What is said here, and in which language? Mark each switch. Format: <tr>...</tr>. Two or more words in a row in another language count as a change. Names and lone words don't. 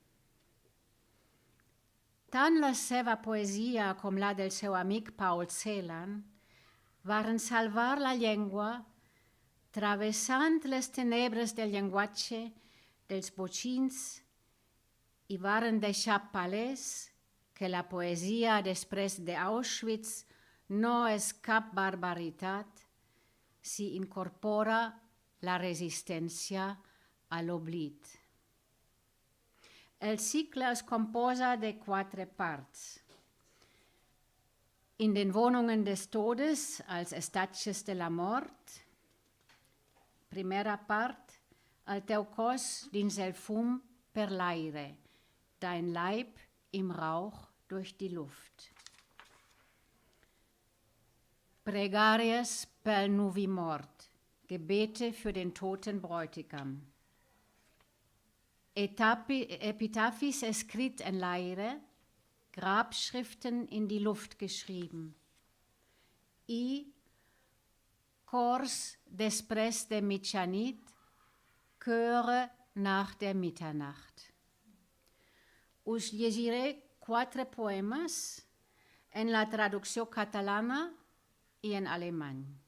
<ca>Tant la seva poesia com la del seu amic Paul Celan varen salvar la llengua travessant les tenebres del llenguatge dels botxins i varen deixar palès que la poesia després d'Auschwitz no és cap barbaritat si incorpora la resistència a l'oblit. El cicle es composa de 4 parts.</ca> <de>In den Wohnungen des Todes,</de> <ca>als estatges de la mort. Primera part, el teu cos dins el fum per l'aire,</ca> <de>dein Leib im Rauch durch die Luft.</de> <ca>Pregàries pel nuvi mort,</ca> <de>Gebete für den toten Bräutigam.</de> <ca>Epitaphis escrit en l'aire,</ca> <de>Grabschriften in die Luft geschrieben.</de> <ca>I cors després de mitjanit,</ca> <de>Chöre nach der Mitternacht.</de> <ca>Us llegiré 4 poemes en la traducció catalana i en alemany.</ca>